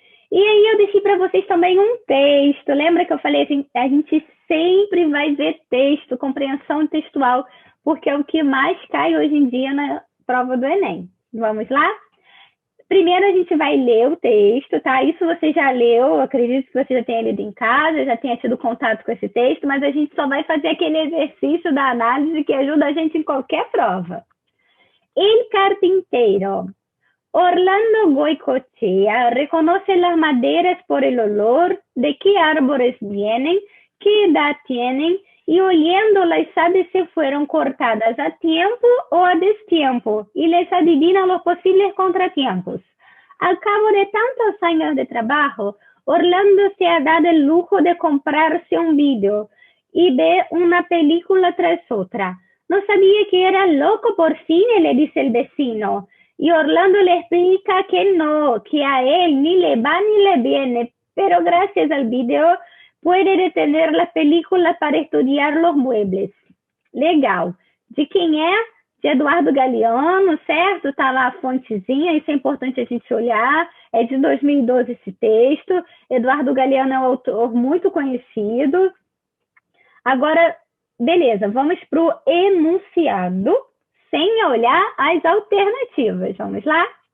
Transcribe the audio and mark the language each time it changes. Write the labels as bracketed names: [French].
[Portuguese] E aí eu deixei para vocês também um texto. Lembra que eu falei assim, a gente sempre vai ver texto, compreensão textual, porque é o que mais cai hoje em dia na prova do Enem. Vamos lá? Primeiro a gente vai ler o texto, tá? Isso você já leu, acredito que você já tenha lido em casa, já tenha tido contato com esse texto, mas a gente só vai fazer aquele exercício da análise que ajuda a gente em qualquer prova. [Spanish] El carpintero Orlando Goicoechea reconoce las maderas por el olor, de qué árboles vienen, qué edad tienen, y oliéndolas sabe si fueron cortadas a tiempo o a destiempo, y les adivina los posibles contratiempos. Al cabo de tantos años de trabajo, Orlando se ha dado el lujo de comprarse un video y ve una película tras otra. No sabía que era loco por cine, le dice el vecino. Y Orlando le explica que no, que a él ni le va ni le viene, pero gracias al video puede detener la película para estudiar los muebles. [Portuguese] Legal. De quem é? De Eduardo Galeano, certo? Tá lá a fontezinha, isso é importante a gente olhar. É de 2012 esse texto. Eduardo Galeano é um autor muito conhecido. Agora, beleza, vamos para o enunciado, sem olhar as alternativas. Vamos lá?